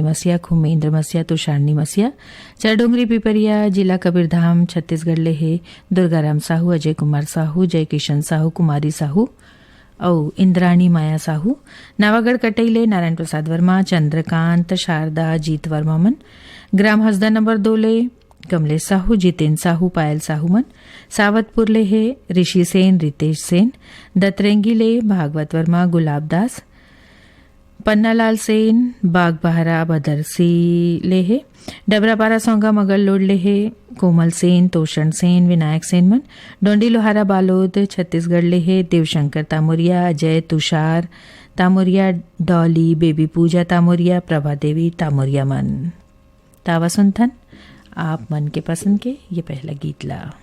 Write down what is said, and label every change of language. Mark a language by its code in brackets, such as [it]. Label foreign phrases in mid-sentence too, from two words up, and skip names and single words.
[hne] मसिया, खुमेंद्र मसिया, तुषारनी मसिया, चरडोंगरी पिपरिया, जिला कबीरधाम छत्तीसगढ़ ले हे दुर्गाराम साहू, अजय कुमार साहू, जय किशन साहू, कुमारी साहू और इंद्राणी माया साहू, नावागढ़ कटैले नारायण प्रसाद वर्मा, चंद्रकांत, शारदा, जीत वर्मा मन, ग्राम हसदा नंबर 2 ले कमलेश साहू, जितेंद्र साहू, पायल साहू मन, सावतपुर ले हे ऋषि सेन, रितेश सेन, दतरेंगी ले भागवत वर्मा, गुलाब दास, पन्नालाल सेन, बाग बहरा बदरसी ले हे डबरापारा सोंगा मगल लोड ले हे कोमल सेन, तोषण सेन, विनायक सेन मन, डोंडी लोहारा बालोद छत्तीसगढ़ ले हे देवशंकर तामुरिया, अजय तुषार तामुरिया, डॉली, बेबी पूजा तामुरिया, प्रभा देवी तामुरिया मन। तावा सुनथन आप मन के पसंद के ये पहला गीत ला।